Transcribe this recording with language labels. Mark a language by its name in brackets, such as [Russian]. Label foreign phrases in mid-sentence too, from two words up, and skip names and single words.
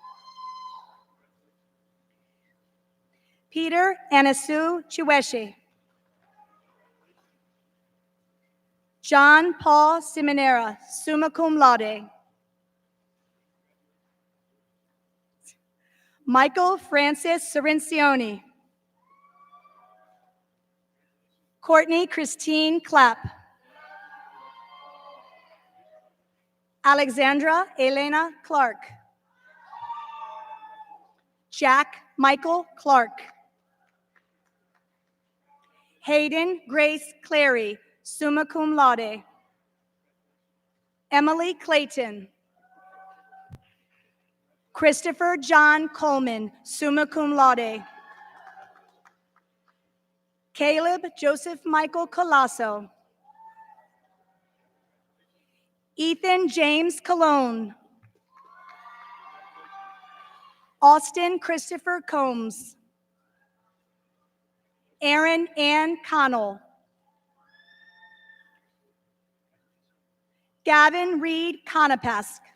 [English] Peter Anasu Chiweshi. John Paul Simonera, [Latin] summa cum laude. [English] Michael Francis Cirincione. Courtney Christine Clapp. Alexandra Elena Clark. Jack Michael Clark. Hayden Grace Clary, [Latin] summa cum laude. [English] Emily Clayton. Christopher John Coleman, [Latin] summa cum laude. [English] Caleb Joseph Michael Colasso. Ethan James Colon. Austin Christopher Combs. Aaron Ann Connell. Gavin Reed Conopask.